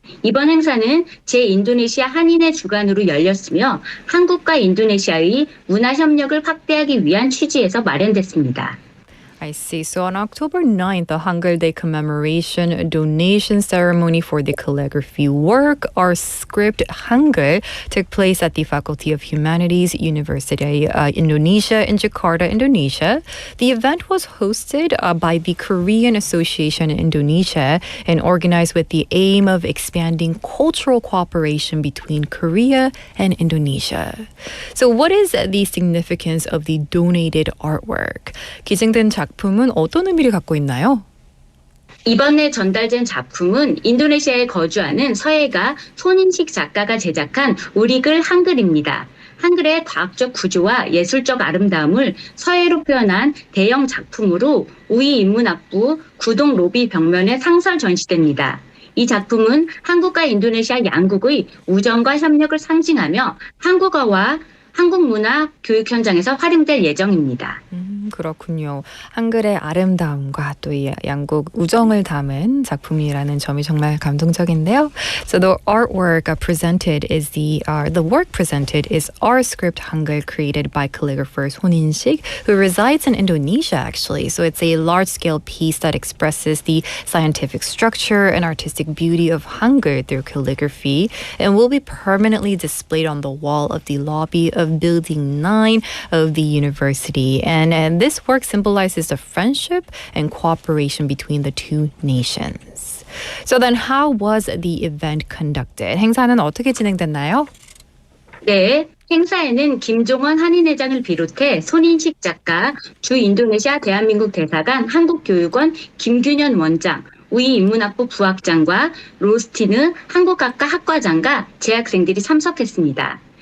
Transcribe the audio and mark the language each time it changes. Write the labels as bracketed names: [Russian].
[Korean] 이번 행사는 제 인도네시아 한인회 주관으로 열렸으며 한국과 인도네시아의 문화 협력을 확대하기 위한 취지에서 마련됐습니다. [English] I see. So on October 9th, the Hangul Day commemoration donation ceremony for the calligraphy work, our script Hangul, took place at the Faculty of Humanities, University Indonesia in Jakarta, Indonesia. The event was hosted by the Korean Association in Indonesia and organized with the aim of expanding cultural cooperation between Korea and Indonesia. So what is the significance of the donated artwork? [Korean] 기증된 작품은 어떤 의미를 갖고 있나요? 이번에 전달된 작품은 인도네시아에 거주하는 서예가 손인식 작가가 제작한 우리글 한글입니다. 한글의 과학적 구조와 예술적 아름다움을 서예로 표현한 대형 작품으로 우이 인문학부 구동 로비 벽면에 상설 전시됩니다. 이 작품은 한국과 인도네시아 양국의 우정과 협력을 상징하며 한국 문화 교육 현장에서 활용될 예정입니다. 그렇군요. 한글의 아름다움과 또 이 양국 우정을 담은 작품이라는 점이 정말 감동적인데요. [English] So the artwork presented is the work presented is our script Hangul created by calligrapher Son In-sik, who resides in Indonesia actually. So it's a large-scale piece that expresses the scientific structure and artistic beauty of Hangul through calligraphy, and will be permanently displayed on the wall of the lobby of Building 9 of the university. And this work symbolizes the friendship and cooperation between the two nations. So then how was the event conducted? [Korean] 행사는 어떻게 진행됐나요? 네, 행사에는 김종원 한인회장을 비롯해 손인식 작가, 주 인도네시아 대한민국 대사관 한국교육원 김균현 원장, 우이인문학부 부학장과 로스티느 한국학과 학과장과 재학생들이 참석했습니다.